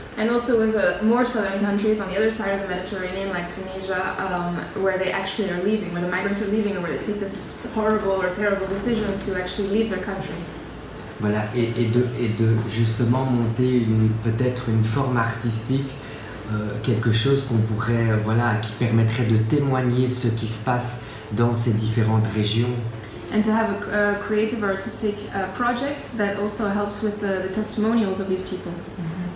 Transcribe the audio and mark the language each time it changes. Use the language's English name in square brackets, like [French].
[English] And also with the more southern countries on the other side of the Mediterranean, like Tunisia, where they actually are leaving, where the migrants are leaving, or where they take this horrible or terrible decision to actually leave their country. [French] Voilà, et de justement monter peut-être une forme artistique, quelque chose qu'on pourrait, qui permettrait de témoigner ce qui se passe dans ces différentes régions. [English] And to have a creative or artistic project that also helps with the testimonials of these people.